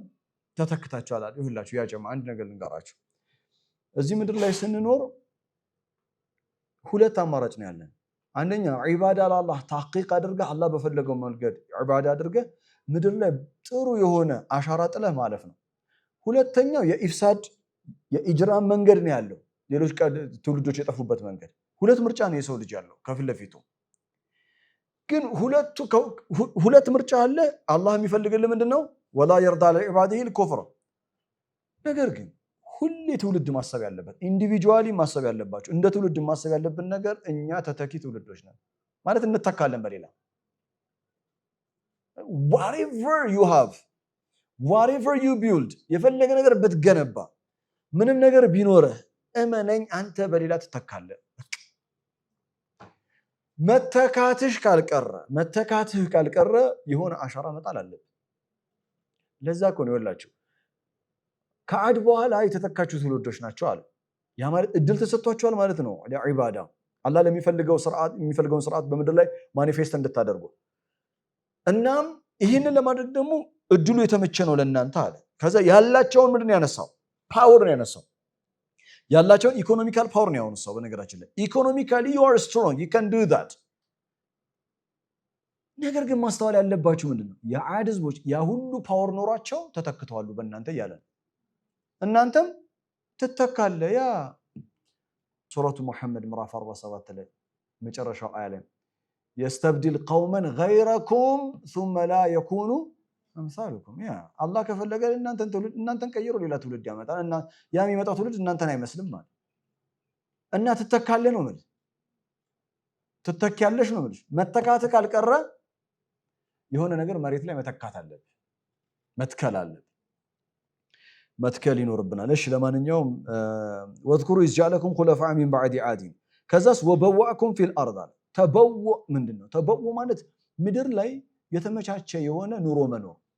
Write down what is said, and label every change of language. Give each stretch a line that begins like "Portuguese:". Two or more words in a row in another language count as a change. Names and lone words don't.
Amharic: ተተክታችኋል አለ። ይሁላችሁ ያ ጀማ አንድ ነገር ልንገራችሁ። እዚህ ምድር ላይ ስንኖር ሁለት አማራጭ ነው ያለን። አንደኛ ዒባዳ ለአላህ ተሕቂቅ አድርገህ አላህ በፈለገው መንገድ ዒባዳ አድርገህ ምድር ላይ ጥሩ የሆነ አሻራ ጥለህ ማለፍ ነው። ሁለተኛው የኢፍሳድ የኢጅራም መንገድ ነው ያለው፣ ሌሎች ትውልዶች የጠፉበት መንገድ። ሁለት ምርጫ ነው የሰው ልጅ ያለው ከፊት ለፊቱ። ግን ሁለት ምርጫ አለ። አላህ የሚፈልግልህ ምንድነው?
Arabic: ولا يرضى لعباده الكفر።
Amharic: ነገር ግን ሁሌ ትውልድ ማሰብ ያለበት ኢንዲቪጁዋሊ ማሰብ ያለባቸው እንደ ትውልድ ማሰብ ያለብን ነገር እኛ ተተኪ ትውልዶች ነን ማለት እንተካለን በሌላ
English: whatever you have whatever you build
Amharic: የፈለገ ነገር ብትገነባ ምንም ነገር ቢኖርህ እመነኝ አንተ በሌላ ትተካለህ። መተካትህ ካልቀረ የሆነ አሻራ መጣል አለብህ። ለዛ እኮ ነው ይወላችሁ ከዓድ በኋላ የተተካችሁ ትውልዶች ናቸው አለ። ያ ማለት እድል ተሰጥቷቸዋል ማለት ነው ለዒባዳ አላህ የሚፈልገውን ስርዓት በምድር ላይ ማኒፌስት እንድታደርጉ። እናም ይህንን ለማድረግ ደግሞ እድሉ የተመቸ ነው ለእናንተ አለ። ከዛ ያላቸውን ምንድን ያነሳው? ፓወር ነው ያነሳው። ያላቸውን
English: economical power
Amharic: ነው ያነሳው። በነገራችን ላይ ኢኮኖሚካሊ
English: you are strong, you can do that።
Amharic: ነገር ግን ማስተዋል ያለባችሁ ምንድነው? የዓድ ህዝቦች ያ ሁሉ ፓወር ኖሯቸው ተተክተዋል በእናንተ እያለ እናንተም ትተካለ። ያ ሱረቱ ሙሐመድ ምዕራፍ 47 ላይ መጨረሻው አያ ላይ
Arabic: يستبدل قوما غيركم ثم لا يكونوا امثالكم።
Amharic: ያ አላህ ከፈለገ እናንተን ቀይሮ ሌላ ትውልድ ያመጣል እና ያ የሚመጣው ትውልድ እናንተን አይመስልም ማለት እና ትተካለህ ነው ማለት ትተካለሽ ነው ማለት። መተካት ካልቀረ የሆነ ነገር መሬት ላይ መተካት አለብህ፣ መትከል አለብህ፣ መትከል ይኖርብናል። እሺ ለማንኛውም
Arabic: واذكروا إذ جعلكم خلفاء من بعد عاد
Amharic: ከዛስ
Arabic: وبوأكم في الأرض
Amharic: ተበው ምንድነው ተበው ማለት ምድር ላይ የተመቻቸ የሆነ ኑሮ መኖር